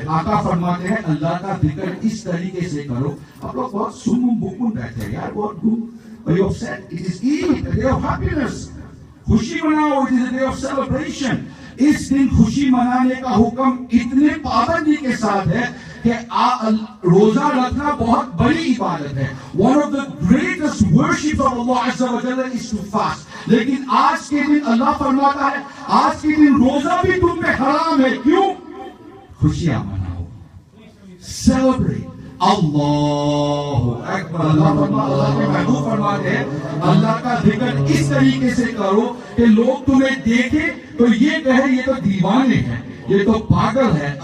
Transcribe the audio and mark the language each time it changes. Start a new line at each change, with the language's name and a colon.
Urdu: آقا فرماتے ہیں اللہ کا ذکر اس طریقے سے کرو. آپ لوگ بہت سمم بکم بیٹھے ہیں یار, بہت گم.
English: Are you upset? It is Eid, a day of happiness.
Urdu: خوشی مناؤ,
English: it is a day of celebration.
Urdu: اس دن خوشی منانے کا حکم اتنے پابندی کے ساتھ ہے کہ روزہ رکھنا بہت بڑی عبادت ہے.
English: One of the greatest worships of Allah Azza wa Jalla is to fast.
Urdu: لیکن آج کے دن اللہ فرماتا ہے آج کے دن روزہ بھی تم پہ حرام ہے. کیوں؟ خوشیاں مناؤ, celebrate. اللہ اکبر. اللہ کے محبوب فرماتے ہیں اللہ کا ذکر اس طریقے سے کرو کہ لوگ تمہیں دیکھیں تو یہ کہے یہ تو دیوانے ہیں, یہ تو پاگل ہے.